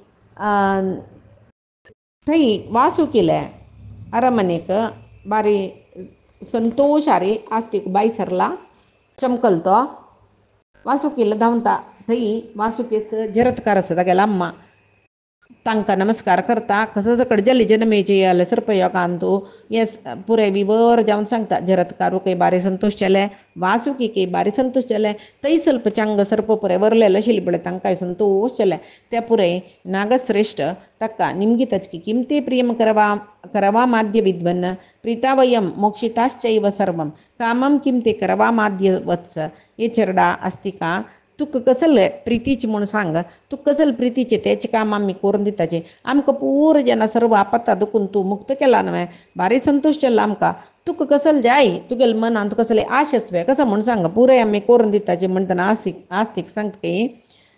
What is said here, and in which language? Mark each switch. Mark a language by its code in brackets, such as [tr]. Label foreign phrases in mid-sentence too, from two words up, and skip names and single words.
[kok] थंय वासू केले अरमनेक बारी संतोशारी आस्तिक बाई सरला चमकल तो वासुकीला धांवता थंय वासुकेस जरत्कार आसा तागेलो अम्मा तांकां नमस्कार करता कसो सकड जाली जनमेजयाले सर्पयोगान तूं हे पुरे विवर जावन सांगता जरत्कारूकय बारी संतोश जाले वासुकीकय बारी संतोश जाले थंय ಸ್ವಲ್ಪ चंग सर्प पुरे वरलेलो आशिल्ले पळय तांकांय संतोश जाले ते पुरे नागश्रेष्ठ ताका निमगितच [sa] किमते प्रियम करवा माद्य विद्वन्न प्रीतावयम मोक्षिताश्चैव सर्वं कामं किमते करवा माद्य वत्स [kok] हे चरडा आस्तिका तुका कसले प्रितीचे म्हूण सांग तुका कसले प्रितीचे तेचे काम आमी करून दिताचे आमकां पूर जेन्ना सर्व आपत्ता दुखून तूं मुक्त केला न्हय बारी संतोश जाल्लो आमकां तुका कसले जाय तुगेले मनान तुका कसले आशस्वे कसो म्हूण सांग पुराय आमी करून दिताचे म्हणटना आस्तिक